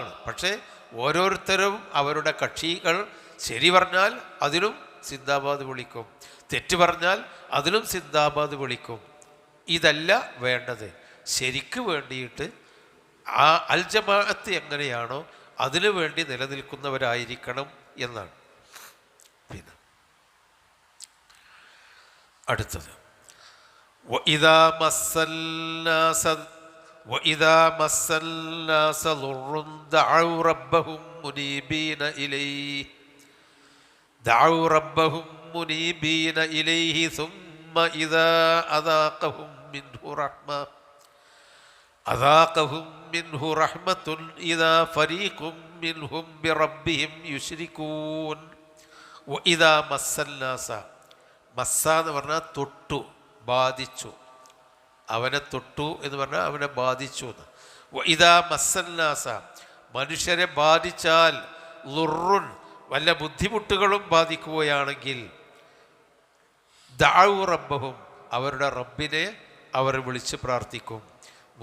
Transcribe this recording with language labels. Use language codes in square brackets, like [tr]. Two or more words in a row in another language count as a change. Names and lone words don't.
[ml] പക്ഷേ ഓരോരുത്തരും അവരുടെ കക്ഷികൾ ശരി പറഞ്ഞാൽ അതിനും സിന്ദാബാദ് വിളിക്കും, തെറ്റ് പറഞ്ഞാൽ അതിനും സിന്ദാബാദ് വിളിക്കും. ഇതല്ല വേണ്ടത്. ശരിക്ക് വേണ്ടിയിട്ട് ആ [ar] الجماعة [ml] എങ്ങനെയാണോ അതിനു വേണ്ടി നിലനിൽക്കുന്നവരായിരിക്കണം എന്നാണ്. പിന്നെ അടുത്തത് [ar] وَإِذَا مَسَّ النَّاسَ ضُرٌّ دَعَوْا رَبَّهُم مُنِيبِينَ إِلَيْهِ ثُمَّ إِذَا أَذَاقَهُم مِّنْهُ رَحْمَةٌ إِذَا فَرِيقٌ مِّنْهُمْ بِرَبِّهِمْ يُشْرِكُونَ. وَإِذَا مَسَّ النَّاسَ [ml] മസ്സ എന്ന് പറഞ്ഞാൽ തൊട്ടു, ബാധിച്ചു. അവനെ തൊട്ടു എന്ന് പറഞ്ഞാൽ അവനെ ബാധിച്ചു എന്ന്. [ar] إذا مس الناس [ml] മനുഷ്യരെ ബാധിച്ചാൽ ളുറുൻ വല്ല ബുദ്ധിമുട്ടുകളും ബാധിക്കുകയാണെങ്കിൽ [ar] دعوا ربهم [ml] അവരുടെ റബ്ബിനെ അവർ വിളിച്ച് പ്രാർത്ഥിക്കും.